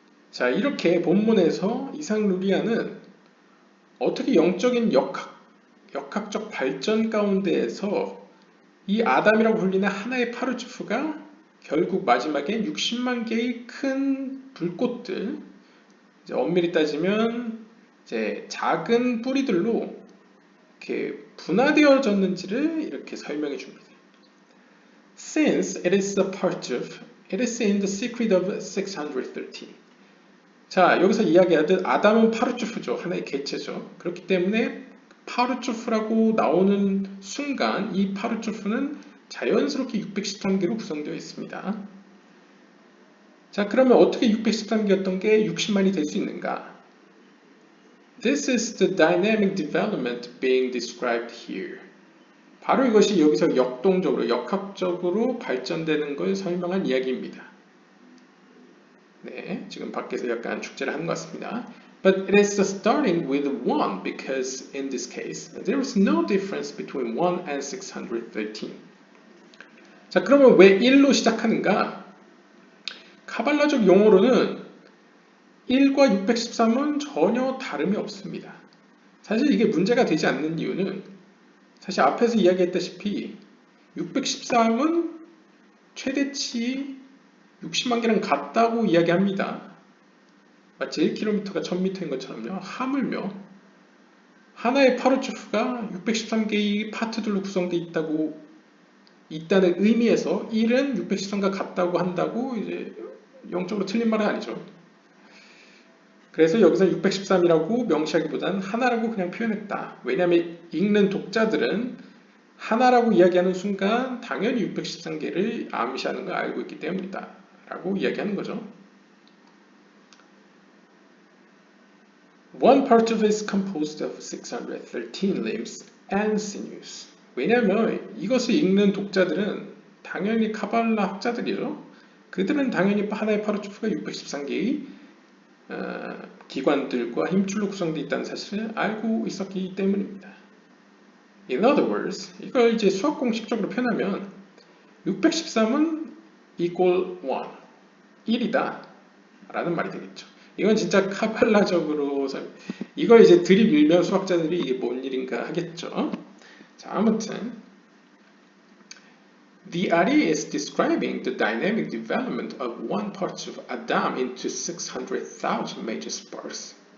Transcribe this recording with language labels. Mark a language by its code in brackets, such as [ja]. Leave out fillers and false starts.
[ko] 자, 이렇게 본문에서 이삭 루리아는 어떻게 영적인 역학적 발전 가운데에서 이 아담이라고 불리는 하나의 파르츠프가 결국 마지막에 60만 개의 큰 불꽃들, 이제 엄밀히 따지면 이제 작은 뿌리들로 이렇게 분화되어졌는지를 이렇게 설명해 줍니다. [en] Since it is a partsuf, it is in the secret of 613. [ko] 자, 여기서 이야기하듯 아담은 파르츠프죠. 하나의 개체죠. 그렇기 때문에 파르츠프라고 나오는 순간 이 파르츠프는 자연스럽게 613개로 구성되어 있습니다. 자, 그러면 어떻게 613개였던 게 60만이 될 수 있는가? [en] This is the dynamic development being described here. [ko] 바로 이것이 여기서 역동적으로, 역학적으로 발전되는 걸 설명한 이야기입니다. 네, 지금 밖에서 약간 축제를 하는 것 같습니다. [en] But it is starting with 1 because in this case there is no difference between 1 and 613. [ko] 자, 그러면 왜 1로 시작하는가? 카발라적 용어로는 1과 613은 전혀 다름이 없습니다. 사실 이게 문제가 되지 않는 이유는 사실 앞에서 이야기했다시피 613은 최대치 60만 개랑 같다고 이야기합니다. 마치 1km가 1000m인 것처럼요. 하물며 하나의 파르츠프가 613개의 파트들로 구성되어 있다는 의미에서 1은 613과 같다고 한다고 이제 영적으로 틀린 말은 아니죠. 그래서 여기서 613이라고 명시하기보다는 하나라고 그냥 표현했다. 왜냐하면 읽는 독자들은 하나라고 이야기하는 순간 당연히 613개를 암시하는 걸 알고 있기 때문이다 라고 이야기하는 거죠. [en] One particle is composed of 613 limbs and sinews. [ko] 왜냐하면 이것을 읽는 독자들은 당연히 카발라 학자들이죠. 그들은 당연히 하나의 파르츠프가 613개의 기관들과 힘줄로 구성되어 있다는 사실을 알고 있었기 때문입니다. [en] In other words, [ko] 이걸 이제 수학 공식적으로 표현하면 613은 equal 1, 1이다 라는 말이 되겠죠. 이건 진짜 카발라적으로 이걸 이제 들이밀면 수학자들이 이게 뭔 일인가 하겠죠. 자, 아무튼 [en] The idea is describing the dynamic development of one part of Adam into 600,000 major sparks.